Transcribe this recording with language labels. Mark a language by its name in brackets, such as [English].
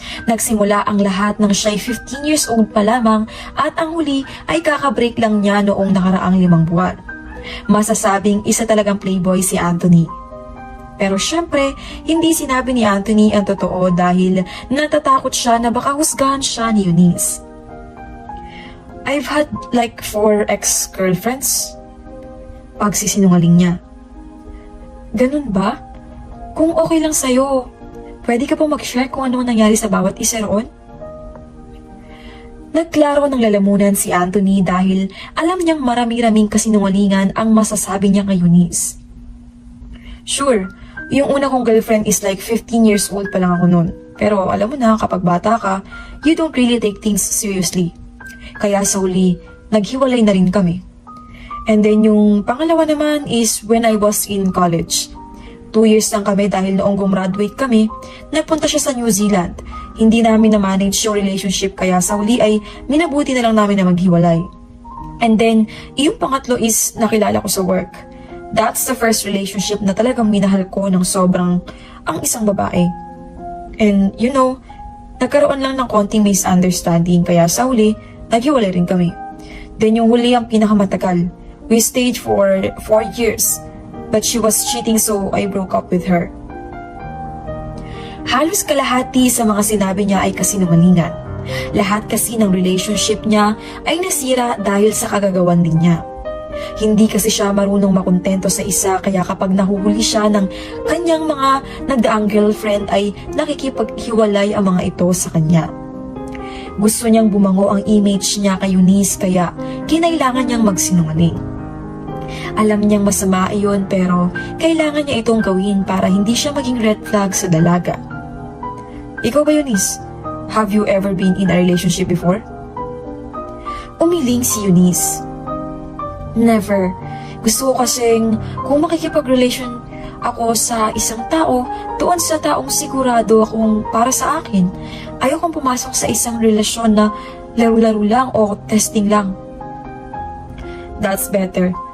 [Filipino] Nagsimula ang lahat nang siya'y 15 years old pa lamang at ang huli ay kakabreak lang niya noong nakaraang 5 buwan. Masasabing isa talagang playboy si Anthony. Pero syempre, hindi sinabi ni Anthony ang totoo dahil natatakot siya na baka husgahan siya ni Eunice. [English] I've had like 4 ex-girlfriends. [Filipino] Pagsisinungaling niya. Ganun ba? Kung okay lang sa'yo, pwede ka pa mag-share kung ano nangyari sa bawat isa roon? Nagklaro ng lalamunan si Anthony dahil alam niyang marami-raming kasinungalingan ang masasabi niya kay Eunice. Sure, yung una kong girlfriend is like 15 years old pa lang ako noon. Pero alam mo na, kapag bata ka, [English] you don't really take things seriously. [Filipino] Kaya sa huli, naghiwalay na rin kami. And then yung pangalawa naman is [English] when I was in college. [Filipino] 2 years lang kami dahil noong gumraduate kami, nagpunta siya sa New Zealand. Hindi namin na-manage yung relationship kaya sa huli ay minabuti na lang namin na maghiwalay. And then, yung pangatlo is nakilala ko sa work. [English] That's the first relationship [Filipino] na talagang minahal ko ng sobrang ang isang babae. And you know, nagkaroon lang ng konting misunderstanding kaya sa huli, naghiwalay rin kami. [English] Then [Filipino] yung huli ang pinakamatagal. [English] We stayed for 4 years. But she was cheating so I broke up with her. [Filipino] Halos kalahati sa mga sinabi niya ay kasinungalingan. Lahat kasi ng relationship niya ay nasira dahil sa kagagawan din niya. Hindi kasi siya marunong makontento sa isa kaya kapag nahuhuli siya ng kanyang mga nagdaang girlfriend ay nakikipaghiwalay ang mga ito sa kanya. Gusto niyang bumango ang image niya kay Eunice kaya kinailangan niyang magsinungaling. Alam niyang masama iyon pero kailangan niya itong gawin para hindi siya maging red flag sa dalaga. Ikaw ba, Eunice? [English] Have you ever been in a relationship before? [Filipino] Umiling si Eunice. Never. Gusto ko kasing kung makikipag-relation ako sa isang tao, doon sa taong sigurado akong para sa akin. Ayokong pumasok sa isang relasyon na laro-laro lang o testing lang. [English] That's better.